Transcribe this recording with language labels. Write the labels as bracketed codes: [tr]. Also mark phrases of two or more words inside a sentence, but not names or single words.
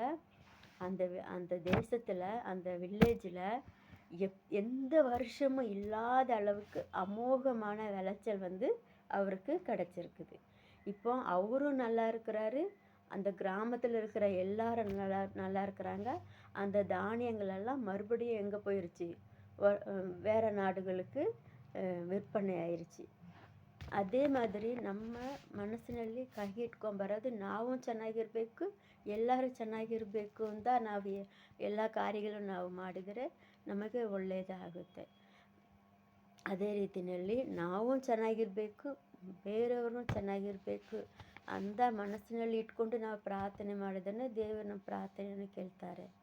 [ta] அந்த தேசத்தில், அந்த வில்லேஜில் எந்த வருஷமும் இல்லாத அளவுக்கு அமோகமான விளைச்சல் அவருக்கு கிடச்சிருக்குது. இப்போ அவரும் நல்லா இருக்கிறாரு, அந்த கிராமத்தில் இருக்கிற எல்லாரும் நல்லா இருக்கிறாங்க. அந்த தானியங்களெல்லாம் மறுபடியும் எங்கே போயிடுச்சு, வேறு நாடுகளுக்கு விற்பனை ஆயிருச்சி. [kn] ಅದೇ ಮಾದರಿ ನಮ್ಮ ಮನಸ್ಸಿನಲ್ಲಿ ಕಹಿ ಇಟ್ಕೊಂಬರೋದು, ನಾವು ಚೆನ್ನಾಗಿರಬೇಕು, ಎಲ್ಲರೂ ಚೆನ್ನಾಗಿರಬೇಕು ಅಂತ ನಾವು ಎಲ್ಲ ಕಾರ್ಯಗಳನ್ನು ನಾವು ಮಾಡಿದರೆ ನಮಗೆ ಒಳ್ಳೆಯದಾಗುತ್ತೆ. ಅದೇ ರೀತಿಯಲ್ಲಿ ನಾವು ಚೆನ್ನಾಗಿರಬೇಕು, ಬೇರೆಯವ್ರನ್ನೂ ಚೆನ್ನಾಗಿರಬೇಕು, ಅಂದ ಮನಸ್ಸಿನಲ್ಲಿ ಇಟ್ಕೊಂಡು ನಾವು ಪ್ರಾರ್ಥನೆ ಮಾಡಿದ್ರೆ ದೇವರು ನಮ್ಮ ಪ್ರಾರ್ಥನೆಯನ್ನು ಕೇಳ್ತಾರೆ.